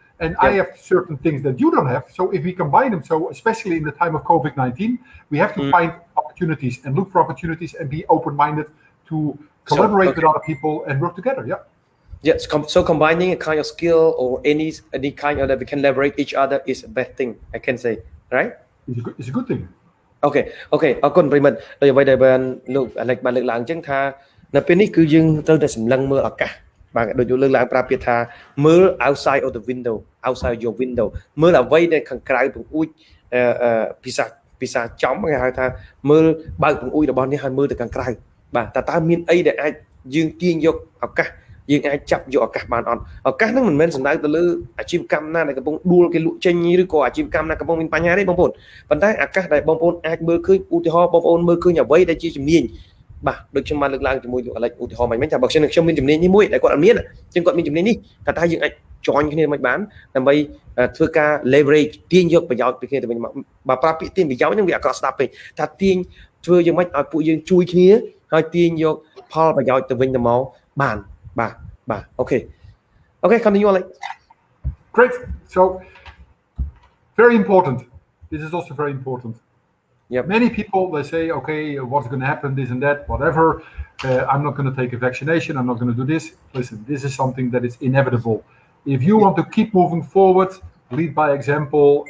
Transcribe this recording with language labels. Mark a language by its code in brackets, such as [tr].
[en] And I have certain things that you don't have. So if we combine them, so especially in the time of COVID-19, we have to find opportunities and look for opportunities and be open-minded to collaborate with other people and work together. Yeah. Yes. So combining a kind of skill or any kind of that we can leverage each other is a bad thing, I can say, right? It's a good thing. [km] Okay អរគុណប្រិមិត្តដោយអ្វីដែលបានលោកអាឡិចបានលើកឡើងអញ្ចឹងថានៅពេលនេះគឺយើងត្រូវតែសម្លឹងមើលឱកាសបាទដូចលើកឡើងប្រើពាក្យថាមើល [en] outside of the window outside your window [km] មើលអ្វីដែលខាងក្រៅពង្អួច ភាសាចំគេហៅថាមើលបើកពង្អួចរបស់នេះឲ្យមើលទៅខាងក្រៅបាទតើមានអីដែលអាចយើងទាញយកឱកាសយើងអាចចាប់យកឱកាសបានអត់ឱកាសហ្នឹងមិនមែនសំដៅទៅលើអាជីវកម្មណាដែលកំពុងដួលគេលក់ចេញឬក៏អាជីវកម្មណាកំពុងមានបញ្ហាទេបងប្អូនប៉ុន្តែឱកាសដែលបងប្អូនអាចមើលឃើញឧទាហរណ៍បងប្អូនមើលឃើញអ្វីដែលជាជំនាញ បាទដូចខ្ញុំបានលើកឡើងជាមួយលោកអាឡិចឧទាហរណ៍មិញថាបើខ្ញុំមានជំនាញនេះមួយដែលគាត់អត់មានចឹងគាត់មានជំនាញនេះតែយើងអាច join គ្នាមិនបានដើម្បីធ្វើការ leverage ទាញយកប្រយោជន៍ពីគ្នាទៅវិញមកបើប្រើពាក្យទាញប្រយោជន៍ហ្នឹងវាអត់ស្ដាប់ពេកថាទាញធ្វើយ៉ាងម៉េចឲ្យពួកយើងជួយគ្នាហើយទាញយកផលប្រយោជន៍ទៅវិញទៅមកបានបាទ [en] Okay, continue Alex. Great. So very important. This is also very important. Many people they say, okay, what's going to happen, this and that, whatever. I'm not going to take a vaccination. I'm not going to do this. Listen, this is something that is inevitable. If you want to keep moving forward, lead by example.